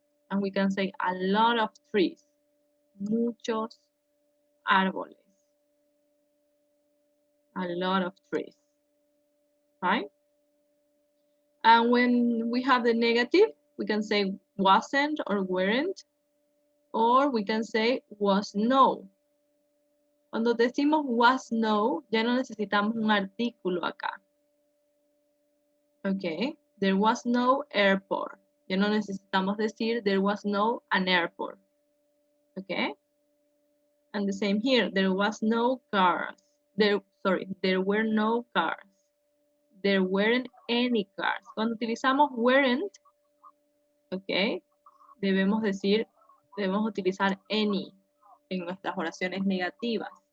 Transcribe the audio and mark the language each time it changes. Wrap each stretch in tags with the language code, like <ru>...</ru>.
<en>And we can say a lot of trees,</en> <es>muchos árboles,</es> <en>a lot of trees, right? And when we have the negative, we can say wasn't or weren't, or we can say was no.</en> <es>Cuando decimos was no, ya no necesitamos un artículo acá.</es> <en>Okay, there was no airport.</en> <es>Ya no necesitamos decir</es> <en>there was no an airport. Okay, and the same here, there was no cars. There were no cars. There weren't any cars.</en> <es>Cuando utilizamos weren't, okay, debemos utilizar any en nuestras oraciones negativas.</es>